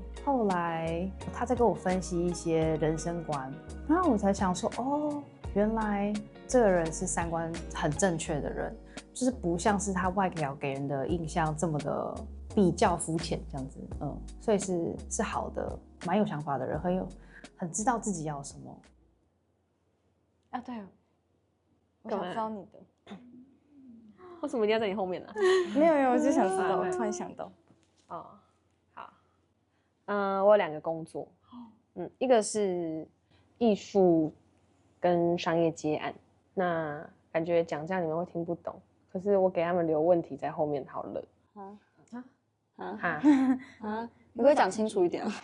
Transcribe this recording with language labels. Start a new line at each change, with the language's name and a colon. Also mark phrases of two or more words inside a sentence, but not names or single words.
Chinese: 後來他在跟我分析一些人生觀，然後我才想說，哦，原來這個人是三觀很正確的人，就是不像是他外表給人的印象這麼的比較膚淺這樣子，所以是好的，蠻有想法的人，很知道自己要什麼。啊，對，我想知道你的，為什麼一定要在你後面呢？沒有，我就想知道，我突然想到。哦，好，我有2個工作，一個是藝術跟商業接案，那感覺講這樣你們會聽不懂，可是我給他們留問題在後面，好了。你會講清楚一點啊？